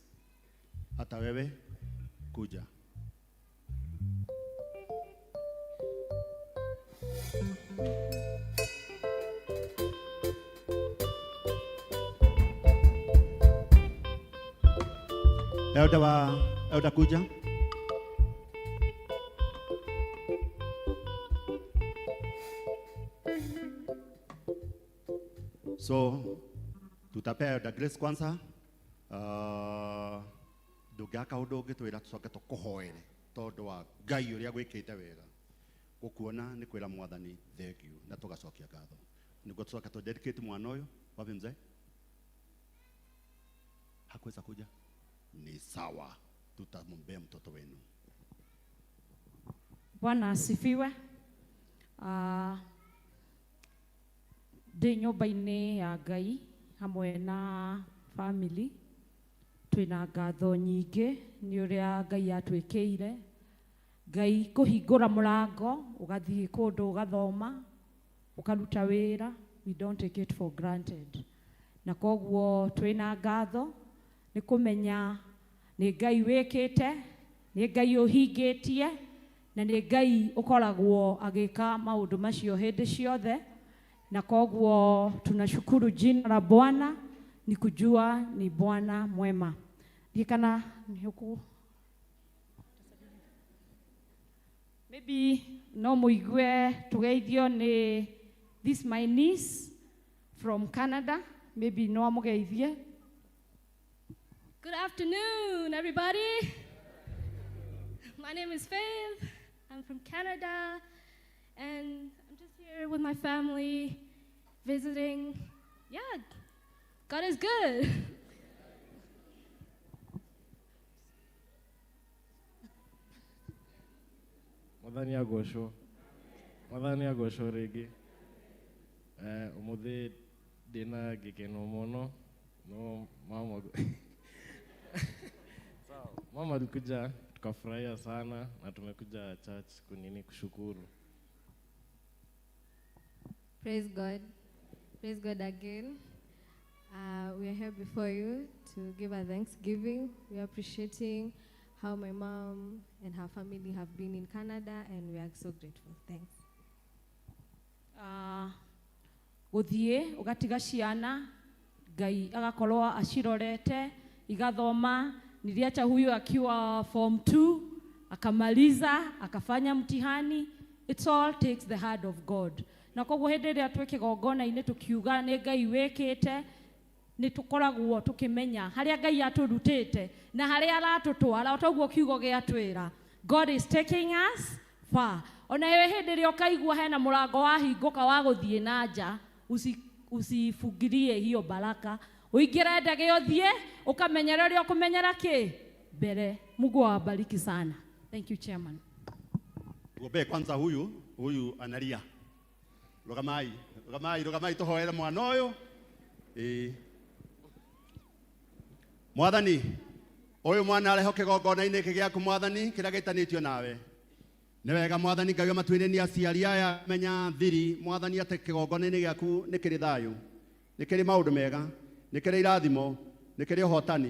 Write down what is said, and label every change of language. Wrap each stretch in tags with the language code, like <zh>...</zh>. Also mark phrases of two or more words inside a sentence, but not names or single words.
<sw>Hata wewe kuja. Elder kuja. So tutapea Elder Grace kwanza.</sw> <ki>Ndũngĩaka ũndũ ũngĩ twĩra tũcoke tũkũhoere tondũ wa Ngai ũrĩa gwĩkĩte wega. Gũkuona nĩ kwĩra Mwathani</ki> <en>thank you</en> <ki>na tũgacokia ngatho. Nĩguo tũcoke tu dedicate mwana ũyũ.</ki> <sw>Wapi mzee? Hakuweza kuja? Ni sawa, tutamwombea mtoto wenu. Bwana asifiwe.</sw> <ki>Ndĩ nyũmba-inĩ ya Ngai hamwe na family, twĩna ngatho nyingĩ nĩ ũrĩa Ngai atwĩkĩire. Ngai kũhingũra mũrango, ũgathiĩ kũndũ ũgathoma, ũkaruta wĩra.</ki> <en>We don't take it for granted.</en> <ki>Na koguo twĩna ngatho nĩ kũmenya nĩ Ngai wĩkĩte, nĩ Ngai ũhingĩtie, na nĩ Ngai ũkoragwo agĩka maũndũ macio hĩndĩ ciothe.</ki> <sw>Na koguo tunashukuru jina la Bwana, ni kujua ni Bwana mwema. Dikana ni huku.</sw> <ki>Maybe no muigue tugeithio ni</ki> <en>this my niece from Canada.</en> <ki>Maybe no mugeithie.</ki> <en>Good afternoon, everybody. My name is Faith. I'm from Canada, and I'm just here with my family, visiting. Yeah, God is good.</en> <ki>Mwathani agocwo. Mwathani agocwo rĩngĩ. Ũmũthĩ ndĩna gĩkeno mũno.</ki> <sw>No mama sawa. Mama alikuja tukafurahia sana na tumekuja church kushukuru.</sw> <en>Praise God. Praise God again. We are here before you to give our thanksgiving. We are appreciating how my mom and her family have been in Canada, and we are so grateful. Thanks.</en> <ki>Gũthiĩ ũgatiga ciana Ngai agakorwo acirorete igathoma.</ki> <sw>Niliacha huyu akiwa form 2 akamaliza akafanya mtihani.</sw> <en>It all takes the hand of God.</en> <ki>Na koguo hĩndĩ ĩrĩa twĩ kĩgongona-inĩ tukiuga nĩ Ngai wĩkĩte, nĩ tũkoragwo tukimenya harĩa Ngai atũrutĩte na harĩa aratũtwara. Otoguo kiugo gĩatwĩra,</ki> <en>God is taking us far.</en> <ki>Ona wewe hĩndĩ ĩrĩa ũkaigua hena mũrango wahingũka wa gũthiĩ na nja,</ki> <sw>usifungilie hiyo baraka.</sw> <ki>Uingĩre ndege ũthiĩ ũkamenyera ũrĩa ũkũmenyera kĩ mbere.</ki> <sw>Mungu awabariki sana.</sw> <en>Thank you, Chairman.</en> <sw>Gobe kwanza huyu analia.</sw> <ki>Rogamai tuhoere mwana ũyũ. Mwathani, ũyũ mwana areho kĩgongona-inĩ gĩkĩ gĩaku Mwathani kĩrĩa gĩtanĩtio nawe. Nĩ wega Mwathani Ngai matuĩre nĩ aciari aya menya thiri Mwathani atĩ kĩgongona-inĩ gĩaku nĩ kĩrĩ thayũ, nĩ kĩrĩ maũndũ mega, nĩ kĩrĩ irathimo, nĩ kĩrĩ ũhotani.</ki>